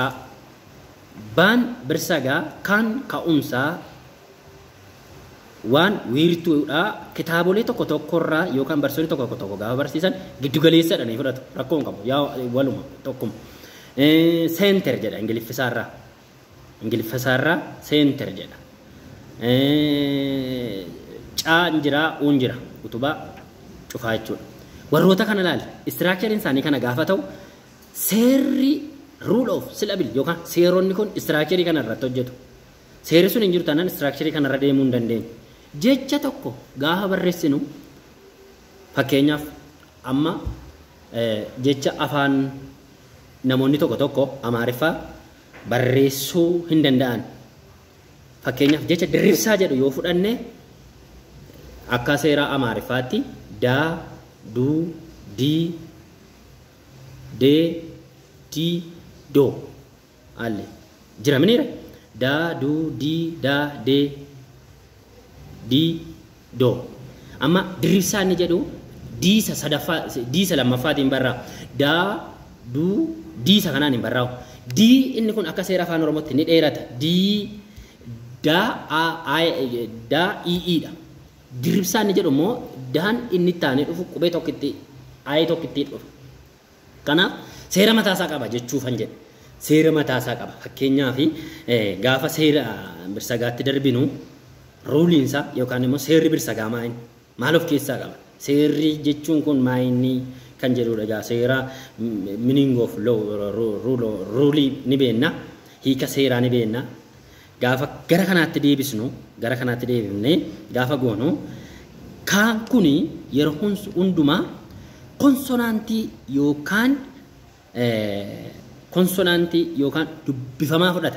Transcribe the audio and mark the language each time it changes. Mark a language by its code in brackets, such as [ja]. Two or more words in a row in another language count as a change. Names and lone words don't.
[om] Baan birsagaa kan ka'umsaa waan wiirtuudha kitaabolee tokko tokkorraa yookaan barsiisonni tokko tokko gaafa barsiisan giddu galeessadha ni fudhatu rakkoon qabu yaa waluma tokkuma center jedha ingiliffasaarraa center jedha caan jira uun jira utubaa cufaa jechuudha warroota kana ilaali structurein isaanii kana gaafa ta'u seerri [en] rule of syllable [om] yookaan seeronni kun structure kana irratti hojjetu seerri sun hin jiru taanaan structure kana irra deemuu hin dandeenyu. Jecha tokko gaafa barreessinu fakkeenyaaf amma jecha afaan namoonni tokko Amaariffaa barreessuu hin danda'an. Fakkeenyaaf jecha dirribsaa jedhu yoo fudhanne akka seera Amaariffaatti daa, duu, dii, dee, dii, doo alle jira miniira daa, duu, dii, daa, dee di do amma dirribsaa inni jedhu diisa lammaffaatiin barraa daa du diisa kanaan hin barraa'u dii inni kun akka seera afaan Oromootti ni dheerata dii daa dha dirribsaa inni jedhu immoo daan inni taanee dhufu qubee tokkitti tokkitti dhufa kanaaf seera mataasaa qaba jechuufan jedhe seera mataasaa qaba fakkeenyaaf gaafa seera birsagaatti darbinu ruuliinsa yookaan immoo seerri birsagaa maal of keessaa qaba seerri jechuun kun maayinni kan jedhudha egaa seera [en] meaning of law rule [om] ni beenna hiika seeraa ni beenna gaafa gara kanaatti deebisnu gara kanaatti deebifnee gaafa goonu kaan kuni yeroo hundumaa konsonaantii yookaan dubbifamaa fudhata.